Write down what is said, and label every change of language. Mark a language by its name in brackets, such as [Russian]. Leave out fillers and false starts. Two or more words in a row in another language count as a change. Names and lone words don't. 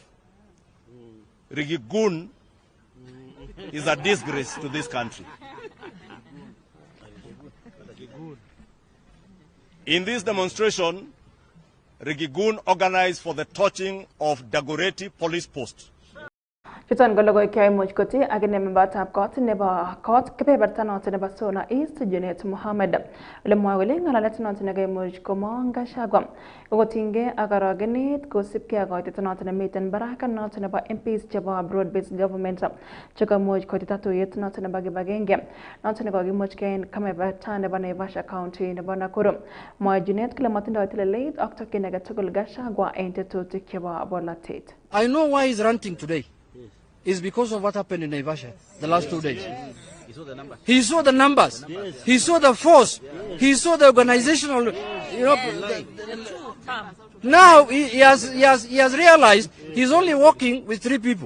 [English] Rigigun is a disgrace to this country. In this demonstration, Rigigun organized for the torching of Dagoretti police post. [Kalenjin] Chuton gologoy kay much koti agene membatab kot nebo kot kebeberta noton nebo Sona East Junet Mohammed le mwagole ngalalet noton ne much komonga shagwa gotinge agaragenit kosipke agoit noton miten baraka noton nebo MPs chebo [English] broad based government [Kalenjin] chaka much kotita tuyet noton nebo gibagenge noton ne kogimuch ken kebeberta nebo Naivasha County nebo Nakuru mwa Junet kile matindo tileleit ak tokinege tugul gashagwa entetutik chebo bolatet. [English] I know why he's ranting today. Is because of what happened in Naivasha the last 2 days. He saw the numbers. He saw the numbers. Yes. He saw the force. Yes. He saw the organizational. Now he has realized he's only working with 3 people.